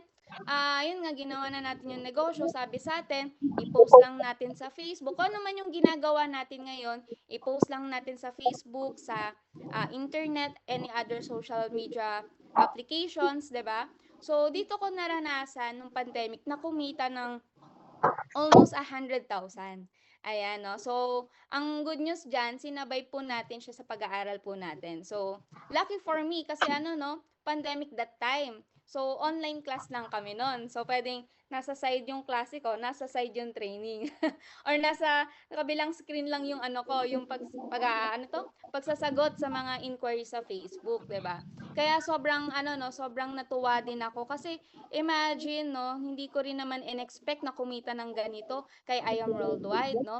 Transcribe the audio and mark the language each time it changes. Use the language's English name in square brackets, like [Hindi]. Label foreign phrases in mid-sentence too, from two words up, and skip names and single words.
[Filipino] Yun nga ginawa na natin yung negosyo, sabi sa'tin i-post lang natin sa Facebook. Kung ano man yung ginagawa natin ngayon, i-post lang natin sa Facebook, sa internet, [English] any other social media applications, [Filipino] 'di ba? So dito ko naranasan nung pandemic na kumita ng almost 100,000. Ayan 'no. So, ang [English] good news [Filipino] diyan sinabay po natin siya sa pag-aaral po natin. So, [English] lucky for me [Filipino] kasi ano 'no, [English] pandemic that time. [Filipino] So, [English] online class [Filipino] lang kami nun. So, puwedeng nasa side yung klase ko, nasa side yung training. Or nasa kabilang screen lang yung ano ko, yung ano 'to, pagsasagot sa mga inquiry sa Facebook, 'di ba? Kaya sobrang ano 'no, sobrang natuwa din ako kasi imagine 'no, hindi ko rin naman in-expect na kumita ng ganito kay I Am Worldwide 'no.